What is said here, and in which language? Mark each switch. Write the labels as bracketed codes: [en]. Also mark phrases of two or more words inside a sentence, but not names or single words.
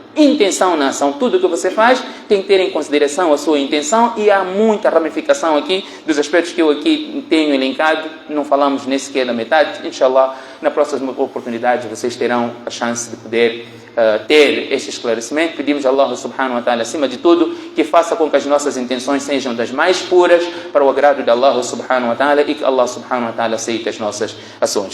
[pt] Intenção na ação. Tudo o que você faz tem que ter em consideração a sua intenção, e há muita ramificação aqui dos aspectos que eu aqui tenho elencado. Não falamos nem sequer da metade. Inshallah, na próxima oportunidade vocês terão a chance de poder ter este esclarecimento. Pedimos a [ar] الله سبحانه وتعالى, [pt] acima de tudo, que faça com que as nossas intenções sejam das mais puras para o agrado de [ar] الله سبحانه وتعالى, [pt] e que [ar] الله سبحانه وتعالى [pt] aceite as nossas ações.